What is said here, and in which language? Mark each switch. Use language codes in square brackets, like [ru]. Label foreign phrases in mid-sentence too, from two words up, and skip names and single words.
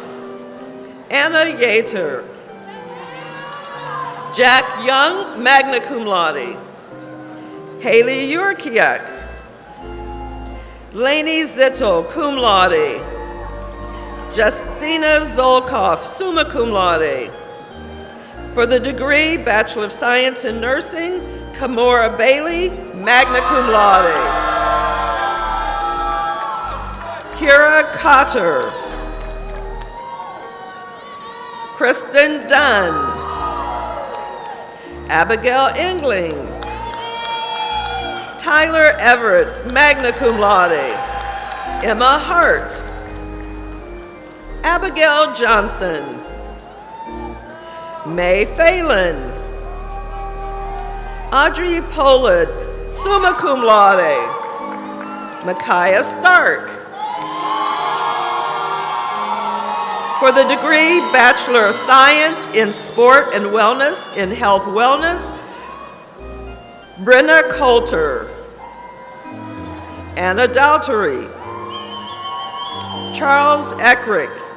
[en] Anna Yater. Jack Young, [la] magna cum laude. [en] Haley Yurkiak. Lainey Zittel, [la] cum laude. [en] Justina Zolkoff, [la] summa cum laude. [en] For the degree Bachelor of Science in Nursing, Kamora Bailey, [la] magna cum laude. [en] Kira Cotter. Kristen Dunn. Abigail Engling. Tyler Everett, [la] magna cum laude. [en] Emma Hart. Abigail Johnson. May Phelan. Audrey Pollard, [la] summa cum laude. [en] Micaiah Stark. For the degree Bachelor of Science in Sport and Wellness, in Health Wellness, Brenna Coulter. Anna Daltery. Charles Eckrick.